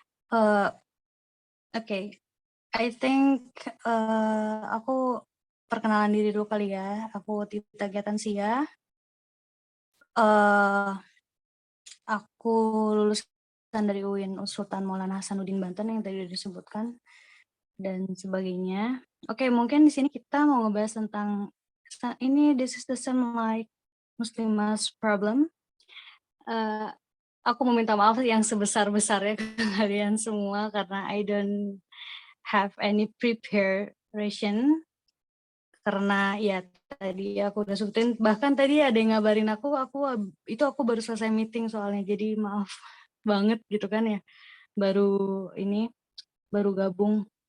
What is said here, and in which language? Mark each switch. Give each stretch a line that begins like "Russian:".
Indonesian: Oke,
English: I think
Indonesian: aku perkenalan diri dulu kali ya. Aku Tita Giatansia. Aku lulusan dari UIN Sultan Maulana Hasanuddin Banten yang tadi disebutkan dan sebagainya. Oke, mungkin di sini kita mau ngebahas tentang ini.
English: This is the same like Muslima's problem.
Indonesian: Aku meminta maaf yang sebesar-besarnya ke kalian semua karena
English: I don't have any preparation,
Indonesian: karena ya tadi aku udah sebutin, bahkan tadi ada yang ngabarin aku baru selesai meeting soalnya, jadi maaf banget gitu kan ya, baru gabung.